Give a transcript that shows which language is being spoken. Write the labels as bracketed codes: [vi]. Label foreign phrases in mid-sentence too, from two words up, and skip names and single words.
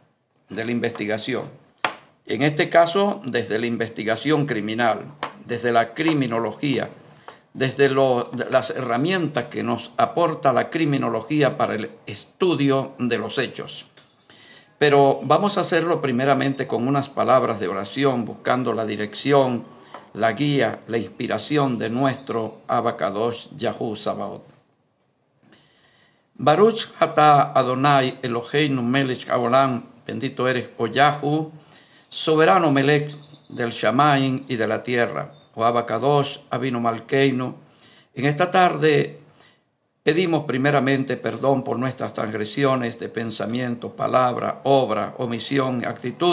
[es] En este caso, desde la investigación criminal, desde la criminología, desde las herramientas que nos aporta la criminología para el estudio de los hechos. Pero vamos a hacerlo primeramente con unas palabras de oración, buscando la dirección, la guía, la inspiración de nuestro [he] אבא קדוש [es] Yahú Sabaoth. [he] ברוך אתה אדני אלהינו מלך העולם, [es] bendito eres, oh Yahú, soberano Melech del Shamaim y de la tierra, [he] oh אבא קדוש, אבינו מלכנו. [es] En esta tarde pedimos primeramente perdón por nuestras transgresiones de pensamiento, palabra, obra, omisión, actitud.